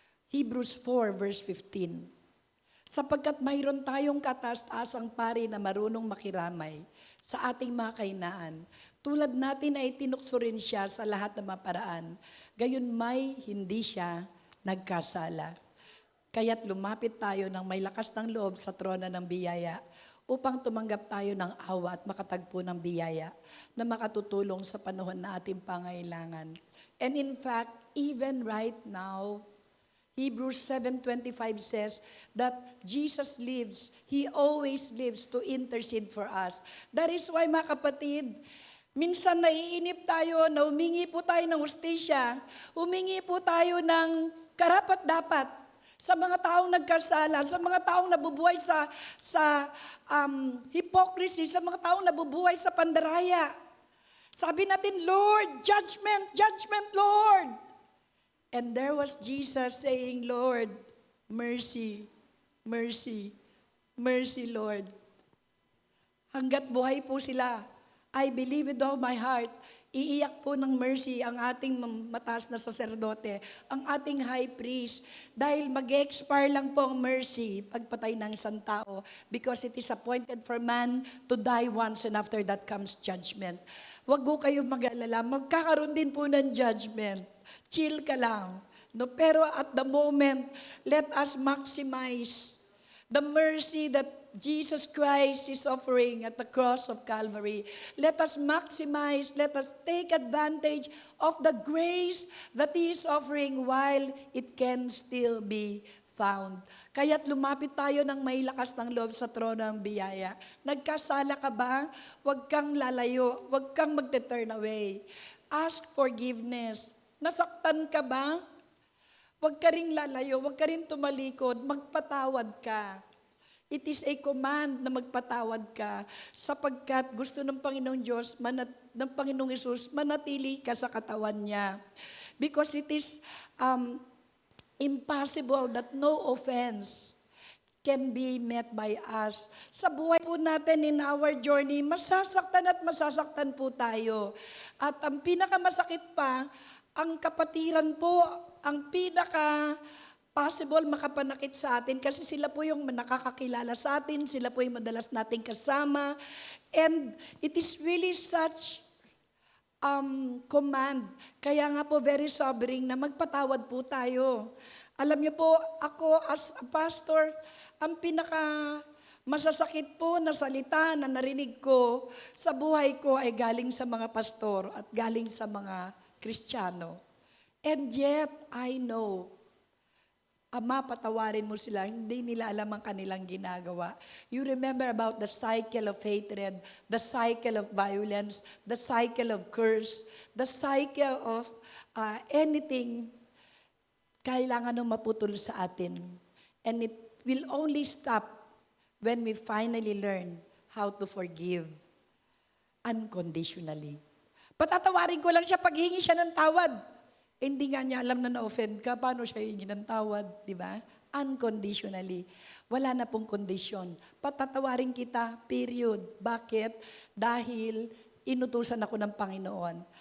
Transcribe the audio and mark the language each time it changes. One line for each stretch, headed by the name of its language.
Filipino: Hebrews 4 verse 15. Sapagkat mayroon tayong kataas-taasang pari na marunong makiramay sa ating mga kahinaan, tulad natin ay tinukso rin siya sa lahat ng mga paraan, gayon may hindi siya nagkasala. Kaya't lumapit tayo ng may lakas ng loob sa trona ng biyaya upang tumanggap tayo ng awa at makatagpo ng biyaya na makatutulong sa panahon na ating pangailangan.
English: And in fact, even right now, Hebrews 7:25 says that Jesus lives. He always lives to intercede for us. That is why,
Filipino: mga kapatid, minsan naiinip tayo na humingi po tayo ng hustisya, humingi po tayo ng karapat-dapat. sa mga taong nagkasala, sa mga taong nabubuhay sa hypocrisy, sa mga taong nabubuhay sa pandaraya. Sabi natin, Lord, judgment, judgment, Lord.
English: And there was Jesus saying, Lord, mercy, mercy, mercy, Lord.
Filipino: Hanggat buhay po sila,
English: I believe with all my heart,
Filipino: iiyak po ng mercy ang ating mataas na saserdote, ang ating high priest, dahil mag-expire lang po ang mercy pagpatay ng isang tao
English: because it is appointed for man to die once and after that comes judgment.
Filipino: Huwag po kayong mag-alala, magkakaroon din po ng judgment. Chill ka lang. No?
English: Pero at the moment, let us maximize the mercy that Jesus Christ is offering at the cross of Calvary. Let us maximize, let us take advantage of the grace that He is offering while it can still be found.
Filipino: Kaya't lumapit tayo ng may lakas ng loob sa trono ng biyaya. Nagkasala ka ba? Huwag kang lalayo, huwag kang magte-turn away.
English: Ask forgiveness.
Filipino: Nasaktan ka ba? Huwag ka ring lalayo, huwag ka ring tumalikod, magpatawad ka.
English: It is a command
Filipino: na magpatawad ka sapagkat gusto ng Panginoong Diyos, ng Panginoong Hesus, manatili ka sa katawan niya.
English: Because it is impossible that no offense can be met by us.
Filipino: Sa buhay po natin
English: in our journey,
Filipino: masasaktan po tayo. At ang pinakamasakit pa, ang kapatiran po, ang possible makapanakit sa atin kasi sila po yung nakakakilala sa atin, sila po yung madalas nating kasama.
English: And it is really such command.
Filipino: Kaya nga po
English: very sobering
Filipino: na magpatawad po tayo. Alam niyo po, ako
English: as a pastor,
Filipino: ang masasakit po na salita na narinig ko sa buhay ko ay galing sa mga pastor at galing sa mga Kristiyano.
English: And yet, I know,
Filipino: Ama, patawarin mo sila, hindi nila alam ang kanilang ginagawa.
English: You remember about the cycle of hatred, the cycle of violence, the cycle of curse, the cycle of anything
Filipino: kailangan nung maputol sa atin.
English: And it will only stop when we finally learn how to forgive unconditionally.
Filipino: Patatawarin ko lang siya pag hingi siya ng tawad. Hindi nga niya alam na na-offend ka, paano siya hingi ng tawad, di ba? Unconditionally. Wala na pong kondisyon. Patatawarin kita, period. Bakit? Dahil inutusan ako ng Panginoon.